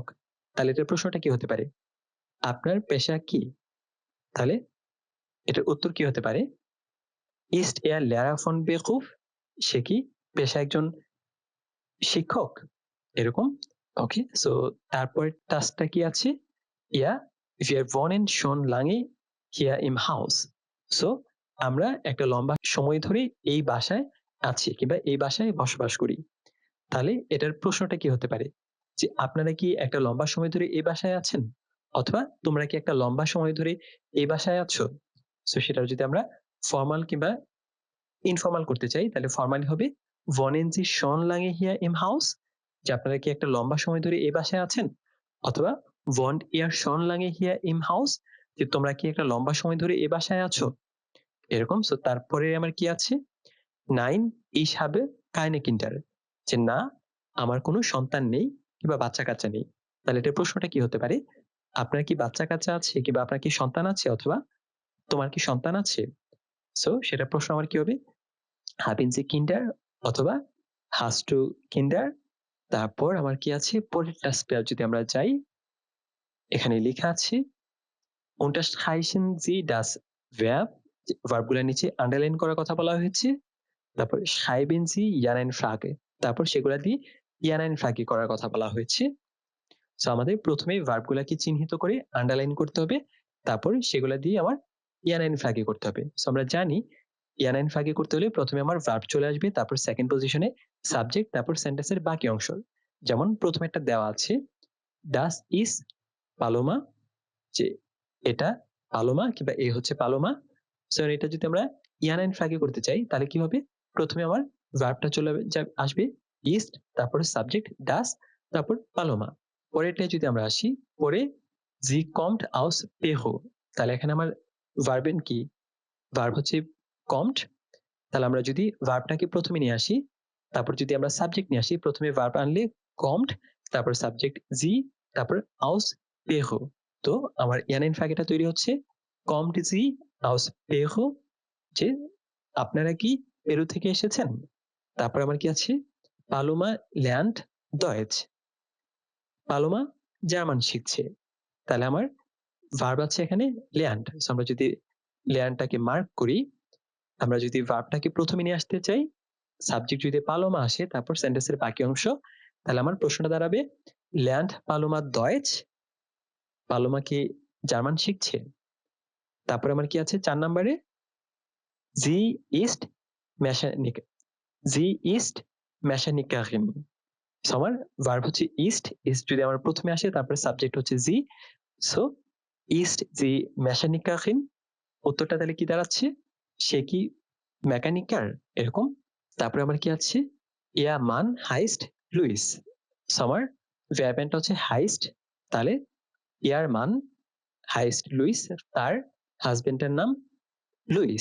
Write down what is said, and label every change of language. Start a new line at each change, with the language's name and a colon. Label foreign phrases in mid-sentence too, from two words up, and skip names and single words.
Bangla: তাহলে এটার প্রশ্নটা কি হতে পারে? আপনার পেশা কি? তাহলে এটার উত্তর কি হতে পারে?
German: Ist er Lehrer von Beruf,
Bangla: সে কি পেশায় একজন শিক্ষক, এরকম। ওকে, সো তারপরে টাস্কটা কি আছে?
German: Ja wir wohnen schon lange hier im Haus,
Bangla: সো আমরা একটা লম্বা সময় ধরে এই বাসায় আছি কিংবা এই বাসায় বসবাস করি। তাহলে এটার প্রশ্নটা কি হতে পারে? যে আপনারা কি একটা লম্বা সময় ধরে এই বাসায় আছেন, অথবা তোমরা কি একটা লম্বা সময় ধরে এই বাসায় আছো। সো সেটা যদি আমরা ফর্মাল কিংবা ইনফর্মাল করতে চাই, তাহলে ফর্মালি হবে
German: wohnen Sie schon lange hier im Haus,
Bangla: যে আপনারা কি একটা লম্বা সময় ধরে এই বাসায় আছেন, অথবা
German: wohnt ihr schon lange hier im Haus,
Bangla: যে তোমরা কি একটা লম্বা সময় ধরে এই বাসায় আছো, এরকম। সো তারপরে আমার কি আছে?
German: Nein, ich habe keine Kinder,
Bangla: যে না আমার কোনো সন্তান নেই কিংবা বাচ্চা কাচ্চা নেই। তাহলে এটার প্রশ্নটা কি হতে পারে? আপনার কি বাচ্চা কাচ্চা আছে কিংবা আপনার কি সন্তান আছে, অথবা তোমার কি সন্তান আছে। সো সেটা প্রশ্ন আমার কি হবে?
German: Haben Sie Kinder, অথবা hast du Kinder।
Bangla: তারপর আমার কি আছে? পরের টাস্কে যদি আমরা যাই, এখানে লেখা আছে
German: unterstreichen Sie das Verb,
Bangla: ভার্বগুলোর নিচে আন্ডারলাইন করার কথা বলা হয়েছে।
German: তারপর schreiben Sie ja nein Frage,
Bangla: তারপর সেগুলা দিয়ে
German: ja nein Frage
Bangla: করার কথা বলা হয়েছে। সো আমাদের প্রথমে ভার্বগুলাকে চিহ্নিত করে আন্ডারলাইন করতে হবে, তারপর সেগুলা দিয়ে আমার
German: ja nein Frage
Bangla: করতে হবে। সো আমরা জানি
German: ja nein Frage
Bangla: করতে হলে প্রথমে আমার ভার্ব চলে আসবে, তারপর সেকেন্ড পজিশনে সাবজেক্ট, তারপর সেন্টেন্সের বাকি অংশ। যেমন প্রথমে একটা দেওয়া আছে
German: das ist
Bangla: পালোমা, যে এটা পালোমা কিংবা এ হচ্ছে পালোমা। সো এটা যদি আমরা
German: ja nein Frage
Bangla: করতে চাই, তাহলে কি হবে? প্রথমে আমার ভার্বটা চলে আসবে ist, তারপরে সাবজেক্ট das, তারপর পালোমা। পরেরটা যদি আমরা আসি, পরে
German: sie kommt aus Peru,
Bangla: তাহলে এখানে আমার ভার্বেন কি? ভার্ব হচ্ছে kommt। তাহলে আমরা যদি ভার্বটাকে প্রথমে নিয়ে আসি, তারপর যদি আমরা সাবজেক্ট নিয়ে আসি, প্রথমে ভার্ব আনলে kommt, তারপর সাবজেক্ট sie, তারপর aus Peru। তো আমার
German: ja nein Frage
Bangla: টা তৈরি হচ্ছে
German: kommt sie aus Peru,
Bangla: যে আপনারা কি পেরু থেকে এসেছেন। তারপর আমার কি আছে? পালোমা
German: lernt Deutsch,
Bangla: পালোমা জার্মান শিখছে। তাহলে আমার ভার্ব আছে এখানে lernt। সো আমরা যদি lerntটাকে মার্ক করি, আমরা যদি ভার্বটাকে প্রথমে নিয়ে আসতে চাই, সাবজেক্ট যদি পালোমা আসে, তারপর সেন্টেন্সের বাকি অংশ, তাহলে আমার প্রশ্নটা দাঁড়াবে
German: lernt পালোমা Deutsch,
Bangla: পালোমা কি জার্মান শিখছে। তারপর আমার কি আছে 4 নম্বরে?
German: sie ist Mechanik, sie ist Mechanikerin।
Bangla: সো আমার ভার্ব হচ্ছে ist যদি আমার প্রথমে আসে, তারপর সাবজেক্ট হচ্ছে sie, সো
German: ist sie Mechanikerin।
Bangla: উত্তরটা তাহলে কি দাঁড়াচ্ছে? সে কি মেকানিকার, এরকম। তারপরে আমার কি আছে?
German: ihr Mann heißt Luis,
Bangla: সো আমার ভার্বটা হচ্ছে heißt, তাহলে
German: ihr Mann heißt Luis,
Bangla: তার হাজবেন্ডের নাম লুইস।